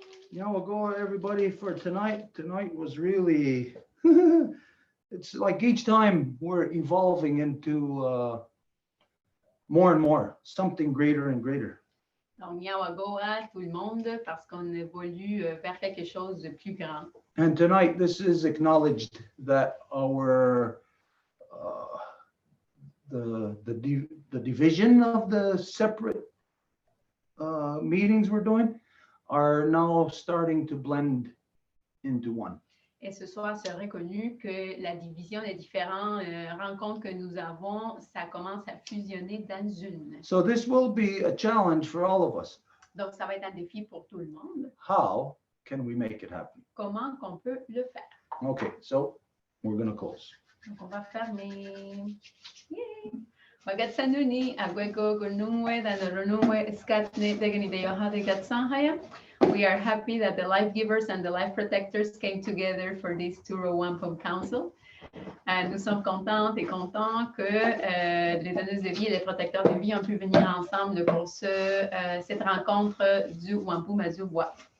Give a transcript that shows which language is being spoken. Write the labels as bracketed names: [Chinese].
[English] Yeah, we'll go everybody for tonight. Tonight was really, it's like each time we're evolving into more and more, something greater and greater. [French] Donc, Nyawago à tout le monde parce qu'on évolue vers quelque chose de plus grand. [English] And tonight, this is acknowledged that our the division of the separate meetings we're doing are now starting to blend into one. [French] Et ce soir, c'est reconnu que la division des différentes rencontres que nous avons, ça commence à fusionner dans une. [English] So this will be a challenge for all of us. [French] Donc, ça va être un défi pour tout le monde. [English] How can we make it happen? [French] Comment qu'on peut le faire? [English] Okay, so we're gonna close. [French] Donc, on va fermer. [Mohawk] Yay! Wagatsanuni, Agwego, Gunumwe, Danarunumwe, Skatne, Deganideyo, Hadigatsanhaya. [English] We are happy that the life givers and the life protectors came together for this tour of Wampum Council. [French] Nous sommes contentes et contents que les donneuses de vie et les protecteurs de vie ont pu venir ensemble pour cette rencontre du Wampum à Dubois.